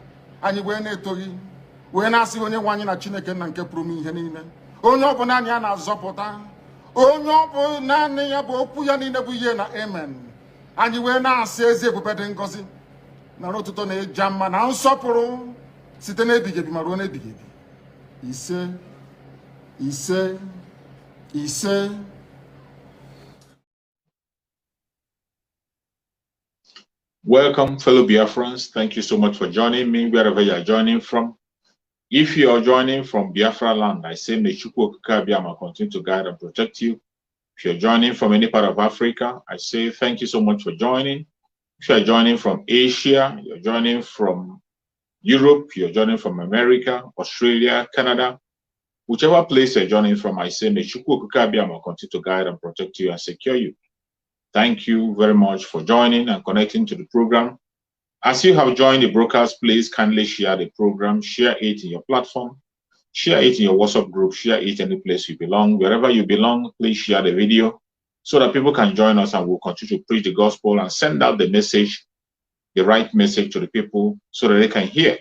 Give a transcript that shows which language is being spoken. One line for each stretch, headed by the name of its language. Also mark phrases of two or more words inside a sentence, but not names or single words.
Igbo: Anyị wee na-eto gị, wee na-asị onye nwe anyị na Chineke nna nke pụrụ m ihe niile, onye ọ bụ naanị ya na-azọpụta, onye ọ bụ naanị ya bụ okwu ya niile bụ ihe na amen. Anyị wee na-asị ezi ebube dị ngọzi na ọtụtụ na ịja mma na nsọpụrụ site n'ebighị ebi ma ruo n'ebighị ebi. Ise ise ise.
English: Welcome, fellow Biafrans. Thank you so much for joining me wherever you are joining from. If you are joining from Biafra land, I say may Chukwu okike abịama continue to guide and protect you. If you're joining from any part of Africa, I say thank you so much for joining. If you're joining from Asia, you're joining from Europe, you're joining from America, Australia, Canada, whichever place you're joining from, I say may Chukwu okike abịama continue to guide and protect you and secure you. Thank you very much for joining and connecting to the program. As you have joined the broadcast, please kindly share the program, share it in your platform, share it in your WhatsApp group, share it any place you belong. Wherever you belong, please share the video so that people can join us and we'll continue to preach the gospel and send out the message, the right message to the people so that they can hear.